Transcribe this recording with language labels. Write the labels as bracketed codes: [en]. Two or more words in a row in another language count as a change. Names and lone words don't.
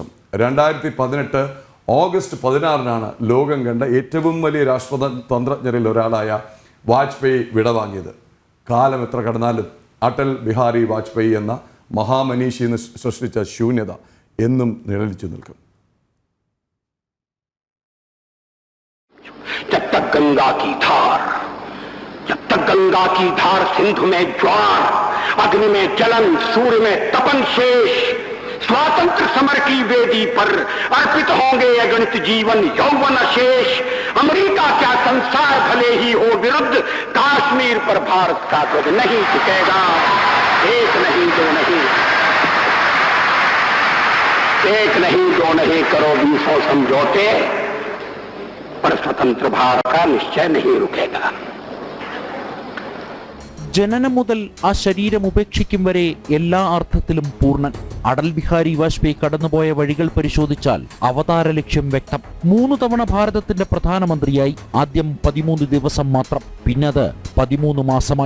[ml] 2018 ഓഗസ്റ്റ് 16 ലോകം കണ്ട ഏറ്റവും വലിയ രാഷ്ട്രതന്ത്രജ്ഞരിൽ ഒരാളായ വാജ്പേയി വിടവാങ്ങിയത്. കാലം എത്ര കടന്നാലും അടൽ ബിഹാരി വാജ്പേയി എന്ന മഹാമനീഷി സൃഷ്ടിച്ച ശൂന്യത എന്നും നിഴലിച്ചു നിൽക്കും. [hi] जब तक गंगा की धार सिंधु में ज्वार, अग्नि में जलन, सूर्य में तपन शेष, स्वातंत्र समर की वेदी पर अर्पित होंगे अगणित जीवन यौवन अशेष। अमेरिका क्या संसार भले ही हो विरुद्ध, कश्मीर पर भारत का ध्वज नहीं झुकेगा। एक नहीं दो नहीं, एक नहीं दो नहीं करो 20 समझौते, पर स्वतंत्र भारत का निश्चय नहीं रुकेगा. [ml] ജനനം മുതൽ ആ ശരീരം ഉപേക്ഷിക്കും വരെ എല്ലാ അർത്ഥത്തിലും പൂർണ്ണൻ. അടൽ ബിഹാരി വാജ്പേയി കടന്നുപോയ വഴികൾ പരിശോധിച്ചാൽ അവതാര ലക്ഷ്യം വ്യക്തം. 3 തവണ ഭാരതത്തിന്റെ പ്രധാനമന്ത്രിയായി. ആദ്യം 13 ദിവസം മാത്രം, പിന്നത് 13 മാസമായി.